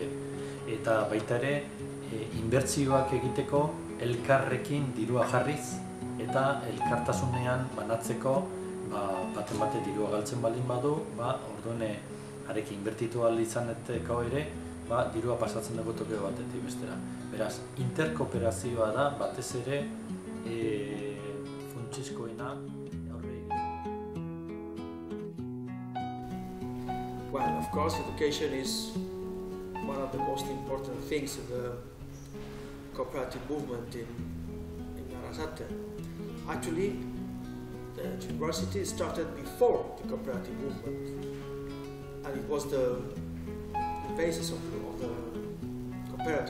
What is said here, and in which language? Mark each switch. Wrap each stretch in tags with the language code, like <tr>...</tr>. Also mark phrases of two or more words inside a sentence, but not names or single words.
<eu>Eta baita ere, inbertsioak egiteko elkarrekin dirua jarriz eta elkartasunean banatzeko baten bate dirua galtzen baldin badu, orduan harekin inbertitu ahal izaneteko ere, dirua pasatzen dugu toki batetik bestera. Beraz, interkooperazioa da batez ere funtsezkoena aurre egin.</eu> <en>Well, of course, education is one of the most important things in the cooperative movement in Arrasate. Actually, the university started before the cooperative movement, and it was the basis of the cooperative.</en>